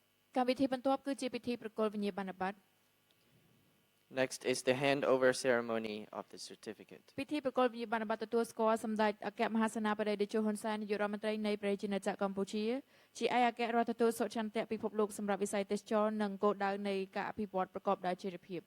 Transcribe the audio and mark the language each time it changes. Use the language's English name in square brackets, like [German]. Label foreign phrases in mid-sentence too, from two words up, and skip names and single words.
[Khmer] កម្មវិធីបន្ទាប់គឺជាពិធីប្រគល់វិញ្ញាបនបត្រ [English] Next is the handover ceremony of the certificate. [Khmer] ពិធីប្រគល់វិញ្ញាបនបត្រទទួលស្គាល់សម្ដេចអគ្គមហាសេនាបតីតេជោហ៊ុនសែននាយករដ្ឋមន្ត្រីនៃប្រជាជាតិកម្ពុជាជាឯកអគ្គរដ្ឋទូតសុឆន្ទៈពិភពលោកសម្រាប់វិស័យទេសចរណ៍និងគោលដៅនៃការអភិវឌ្ឍប្រកបដោយចីរភាព